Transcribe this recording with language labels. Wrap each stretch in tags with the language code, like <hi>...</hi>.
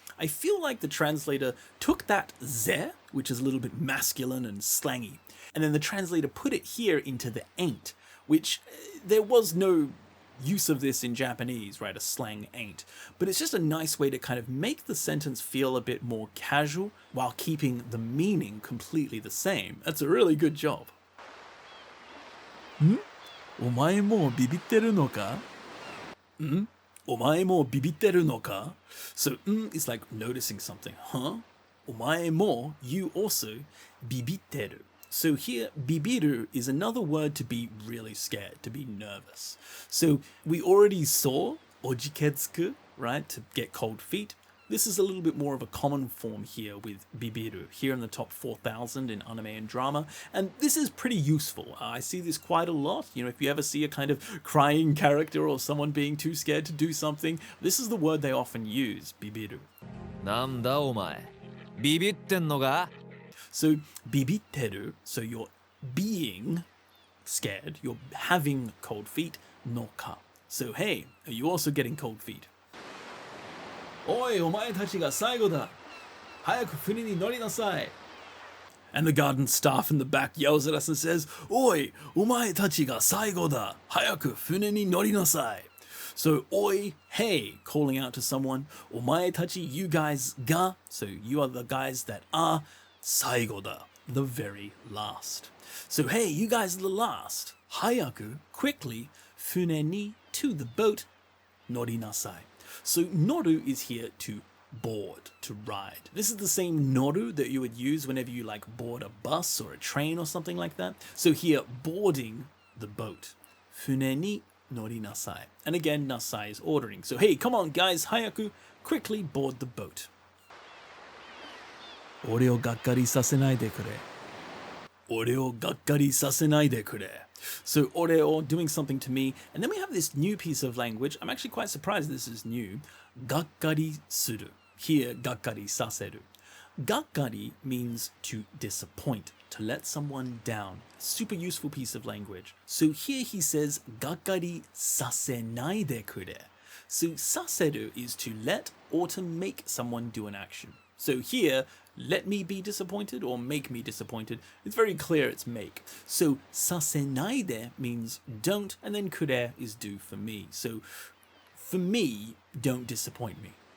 <en>I feel like the translator took that ze, which is a little bit masculine and slangy, and then the translator put it here into the ain't, which there was no use of this in Japanese, right? A slang ain't. But it's just a nice way to kind of make the sentence feel a bit more casual while keeping the meaning completely the same. That's a really good job.</en> <ja>お前もうビビってるのか?お前もビビってるのか?</ja> <en>So, is like noticing something. Huh?</en> <ja>お前も,</ja> <en>you also,</en> <ja>ビビってる.</ja> <en>So here, bibiru is another word to be really scared, to be nervous. So we already saw ojiketsuku, right, to get cold feet. This is a little bit more of a common form here with bibiru, here in the top 4,000 in anime and drama. And this is pretty useful. I see this quite a lot. You know, if you ever see a kind of crying character or someone being too scared to do something, this is the word they often use, bibiru.</en> <ja>なんだお前、ビビってんのか?</ja> <en>So, bibitteru, so you're being scared, you're having cold feet, no ka. So, hey, are you also getting cold feet?</en> <ja>おい、お前たちが最後だ。早く船に乗りなさい.</ja> <en>And the garden staff in the back yells at us and says,</en> <ja>おい、お前たちが最後だ。早く船に乗りなさい.</ja> <en>So, oi, hey, calling out to someone. Omae tachi, you guys ga. So, you are the guys that are</en> <ja>最後だ,</ja> <en>the very last. So, hey, you guys are the last.</en> <ja>早く,</ja> <en>quickly,</en> <ja>船に,</ja> <en>to the boat,</en> <ja>乗りなさい.</ja> <en>So, noru is here to board, to ride. This is the same noru that you would use whenever you like board a bus or a train or something like that. So here, boarding the boat.</en> <ja>船に乗りなさい.</ja> <en>And again, nasai is ordering. So, hey, come on, guys,</en> <ja>早く,</ja> <en>quickly board the boat.</en> <ja>俺をがっかりさせないでくれ.俺をがっかりさせないでくれ.</ja> <en>So, oreo, doing something to me. And then we have this new piece of language. I'm actually quite surprised this is new.</en> <ja>がっかりする.</ja> <en>Here,</en> <ja>がっかりさせる.</ja> <en>がっかり means to disappoint, to let someone down. Super useful piece of language. So here he says,</en> <ja>がっかりさせないでくれ.</ja> <en>So, させる is to let or to make someone do an action. So here, let me be disappointed or make me disappointed. It's very clear it's make. So, させないで means don't, and then くれ is do for me. So, for me, don't disappoint me.</en>